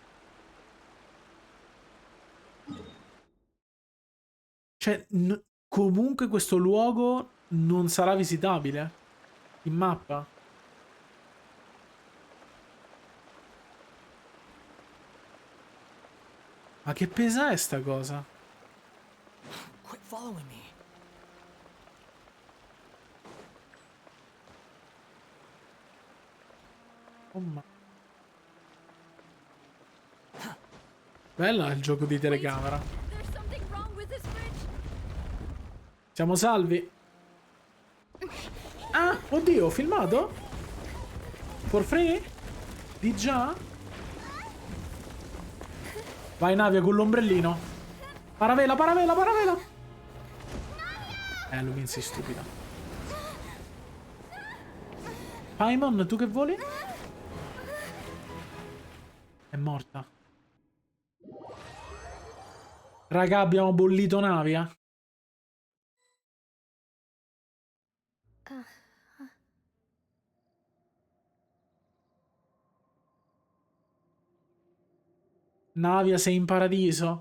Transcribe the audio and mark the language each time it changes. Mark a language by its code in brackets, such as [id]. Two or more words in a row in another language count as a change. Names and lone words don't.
[it] Cioè, comunque questo luogo non sarà visitabile in mappa. Ma che pesa è sta cosa? [en] Quit following me. [it] Oh ma... Bello il gioco di telecamera. Siamo salvi. Ah, oddio, ho filmato? [en] For free? [it] Di già? Vai Navia con l'ombrellino. Paravela, paravela, paravela. Lumin sei stupida. Paimon, tu che voli? È morta. Raga, abbiamo bollito Navia. Navia, sei in paradiso.